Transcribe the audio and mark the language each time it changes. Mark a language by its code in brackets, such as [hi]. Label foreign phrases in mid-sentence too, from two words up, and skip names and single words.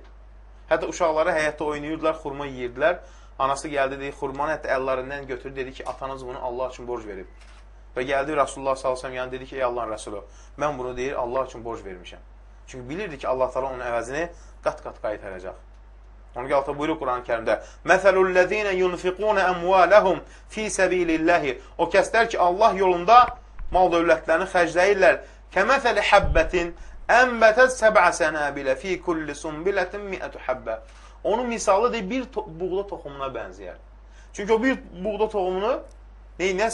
[az] Hətta uşaqları həyətdə oynayırdılar, xurma yiyirdilər. Anası gəldi, deyir, xurmanı hətta əllərindən götürdü, dedi ki, atanız bunu Allah üçün borc verib. Və gəldi Rasulullah s.ə.v yəni dedi ki, ey Allahın Rəsulü, mən bunu deyir, Allah üçün borc vermişəm. Çünki bilirdi ki, Allah təala onun əvəzini qat-qat qaytaracaq. Ona görə Allah buyurur Quran-ı Kərimdə: [ar] "مثل الذين ينفقون أموالهم في سبيل الله." [az] O kəslər ki, Allah yolunda mal dövlətlərini xərcləyirlər. [ar] كمثل حبة أنبتت سبع سنابل في كل سنبلة مائة حبة. [az] Onun misalı da bir buğda toxumuna bənzəyər. Çünki o bir buğda toxumunu neyinə?